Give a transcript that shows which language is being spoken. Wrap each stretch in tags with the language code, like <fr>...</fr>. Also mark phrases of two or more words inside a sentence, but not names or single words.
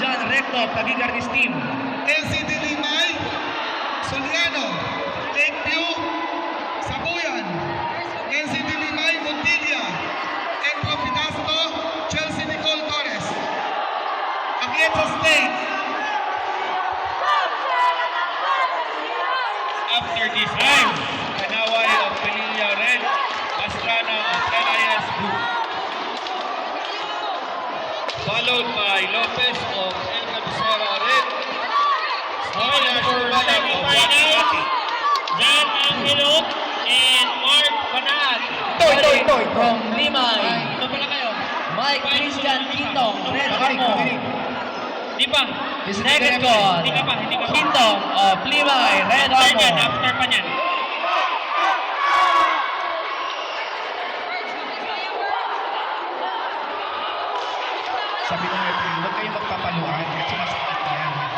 <en>Recto, Tagigarnis Team. NCT Limay, Soliano, Lakeview, Sabuyan, NCT Limay, Montilla, Entro Pidasto, Chelsea Nicole Torres. Atienza State, After this game, Kanaway of Pinilla Red, Pastrana of LIS Group. Followed by Lopez of El Cabecera Red, Stevia Shumala of Wakati. Jan Angelot and Mark Banat. Toy. From Limay,</en> <tl>Ito pala kayo.</tl> <en>Mike Christian Quintong, Red</en> <tl>Nakarinig, Armo. nakarinig. Di pa.</tl> <en>Second call,</en> <tl>Hindi ka pa.</tl> <en>Quintong of Limay, Red After yan, Armo.</en> <tl>after pa niyan. Sabi ng referee, huwag kayong magpapaluan kasi masakit na yan.</tl>